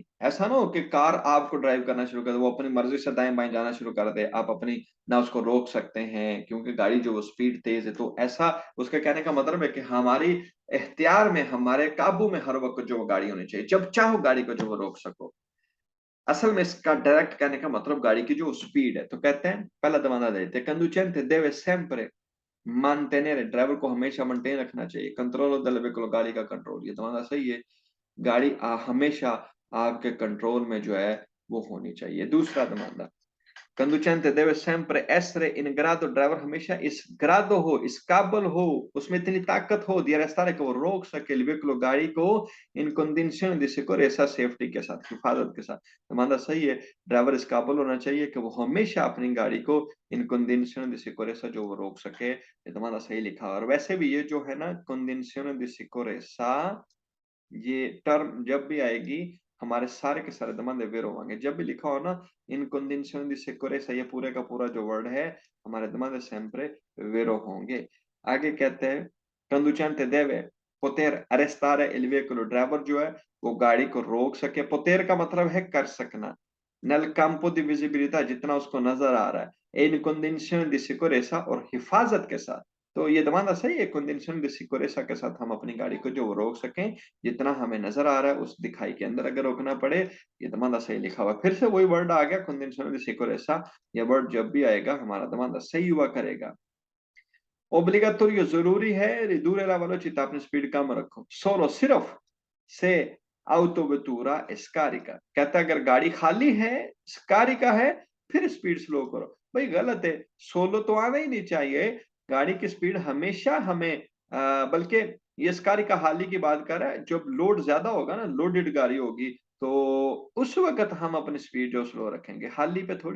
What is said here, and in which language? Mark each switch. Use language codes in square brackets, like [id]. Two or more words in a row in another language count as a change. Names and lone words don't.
[hi] ऐसा ना हो कि कार आपको ड्राइव करना शुरू कर दे, वो अपनी मर्जी से दाएं बाएं जाना शुरू कर दे, आप अपनी ना उसको रोक सकते हैं क्योंकि गाड़ी जो स्पीड तेज है। तो ऐसा उसके कहने का मतलब है कि हमारी इख्तियार में, हमारे काबू में हर वक्त जो गाड़ी होनी चाहिए, जब चाहो गाड़ी को जो वो रोक सको। असल में इसका डायरेक्ट कहने का मतलब गाड़ी की जो स्पीड है। तो कहते हैं पहला दमाना देते [it] conducente deve sempre mantenere, [hi] ड्राइवर को हमेशा मेंटेन रखना चाहिए कंट्रोल [it] del veicolo, [hi] गाड़ी का कंट्रोल। ये दमाना सही है, गाड़ी हमेशा आपके कंट्रोल में जो है वो होनी चाहिए। [it] दूसरा दमाना Conducente deve sempre essere in grado, [hi] ड्राइवर हमेशा इस ग्रादो हो, इस काबिल हो, उसमें इतनी ताकत हो [it] di arrestare [hi] कि वो रोक सके [it] il veicolo [hi] गाड़ी को [it] in condizione di sicurezza [hi] सेफ्टी के साथ, हिफाजत के साथ। हमारा सही है, ड्राइवर इस काबिल होना चाहिए कि वो हमेशा अपनी गाड़ी को [it] in condizione di sicurezza [hi] जो वो रोक सके। ये तुम्हारा सही लिखा है। और वैसे भी ये जो है ना [it] condizione di sicurezza, [hi] ये टर्म जब भी आएगी हमारे सारे के सारे दमा वेरो होंगे। जब भी लिखा हो ना इन [it] condizioni di sicurezza, [hi] ये पूरे का पूरा जो वर्ड है हमारे दमा sempre वेरो होंगे। [it] आगे कहते हैं conducente deve poter arrestare il veicolo, [hi] ड्राइवर जो है वो गाड़ी को रोक सके। poter का मतलब है कर सकना। [it] nel campo di visibilità, [hi] जितना उसको नजर आ रहा है। [it] e in condizioni di sicurezza, [hi] और हिफाजत के साथ। तो ये दमाना सही है, [it] condizioni di sicurezza [hi] के साथ हम अपनी गाड़ी को जो वो रोक सकें, जितना हमें नजर आ रहा है उस दिखाई के अंदर अगर रोकना पड़े। ये दमाना सही लिखा हुआ है। फिर से वही वर्ड आ गया [it] condizioni di sicurezza। [hi] ये वर्ड जब भी आएगा हमारा दमाना सही हुआ करेगा। ओब्लिगाटोरियो जरूरी है, [it] ridurre la velocità, [hi] अपनी स्पीड कम रखो। [it] solo सिर्फ से autovettura è scarica, [hi] कहता है अगर गाड़ी खाली है, scarica है, फिर स्पीड स्लो करो। भाई गलत है, सोलो तो आना ही नहीं चाहिए। गाड़ी की स्पीड हमेशा हमें बल्कि ये scarica हाली की बात कर रहा है। जब लोड ज्यादा होगा ना, लोडेड गाड़ी होगी, तो उस वक्त हम अपनी स्पीड जो स्लो रखेंगे, हाली पे थोड़ी।